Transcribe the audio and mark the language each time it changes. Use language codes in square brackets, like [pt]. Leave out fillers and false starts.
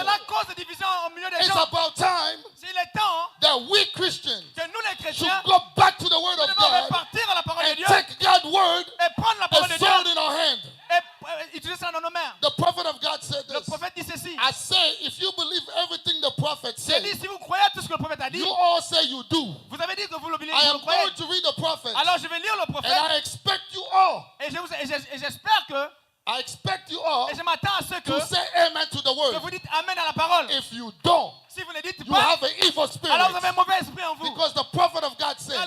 [fr] cela cause des divisions au milieu des [en] It's [fr] gens. [en] about time [fr] S'il est temps [en] that we Christians [fr] que nous les [en] should [fr] chrétiens, [en] go back to the Word [fr] nous [en] of [fr] devons [en] God [fr] repartir à la parole de [en] and [fr] Dieu [en] take God's Word [fr] et prendre la parole de [en] and [fr] Dieu [en] sword in our hand. [fr] et utiliser ça dans nos mains. [en] The prophet of God said [fr] Le [en] this. [fr] prophète dit ceci. [en] I say, if you believe everything the prophet [fr] Il [en] said, [fr] dit, si vous croyez à tout ce que le prophète a dit, [en] you all say you do. [fr] vous avez dit que vous le [en] I [fr] croyez. [en] am going to read the prophet, [fr] Alors je vais lire le [en] and [fr] prophète [en] I expect you all, [fr] et j'espère que, [en] I expect you all [fr] et je m'attends à ce [en] to [fr] que [en] say amen to the [fr] vous [en] word. [fr] dites Amen à la parole. [en] If you don't, [fr] Si vous ne dites [en] you [fr] pas, [en] have an evil [fr] alors vous avez un [en] spirit. [fr] mauvais esprit en vous. [en] Because the prophet of God [fr] Car [en] said,